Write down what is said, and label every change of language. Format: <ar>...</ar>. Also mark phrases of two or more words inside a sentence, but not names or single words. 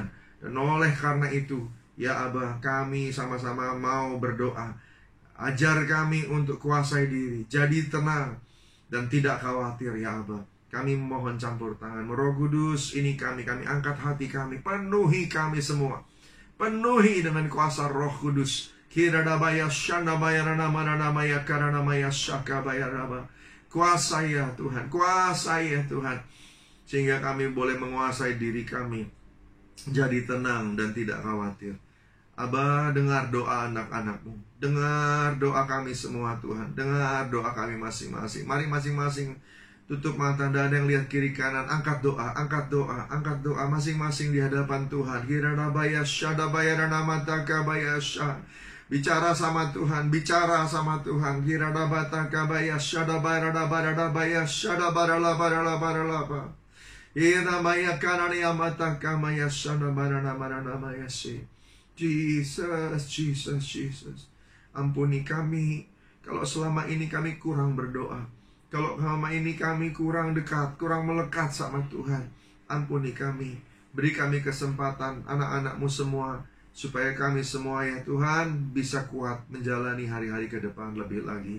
<id>Dan oleh karena itu ya Abah, kami sama-sama mau berdoa. Ajar kami untuk kuasai diri, jadi tenang dan tidak khawatir ya Abah. Kami mohon campur tangan Roh Kudus, ini kami angkat hati kami, penuhi kami semua, penuhi dengan kuasa Roh Kudus. Kiradabaya shandabaya ranamana maya karana maya shaka bayaraba. Kuasai ya Tuhan, kuasai ya Tuhan, sehingga kami boleh menguasai diri kami, jadi tenang dan tidak khawatir. Abah, dengar doa anak-anak-Mu, dengar doa kami semua Tuhan, dengar doa kami masing-masing. Mari masing-masing tutup mata, dan yang lihat kiri kanan, angkat doa, angkat doa, angkat doa masing-masing di hadapan Tuhan. Kiradabaya shadabaya ranamataka bayasha. Bicara sama Tuhan, bicara sama Tuhan. Kiradabata kabaya shadabaya radabaya shadabara barala barala. Iramaya karania mataka maya shadabara marana mayasi. Jesus, Jesus, Jesus. Ampuni kami kalau selama ini kami kurang berdoa, kalau selama ini kami kurang dekat, kurang melekat sama Tuhan. Ampuni kami, beri kami kesempatan, anak-anak-Mu semua, supaya kami semua ya Tuhan bisa kuat menjalani hari-hari ke depan lebih lagi.</id>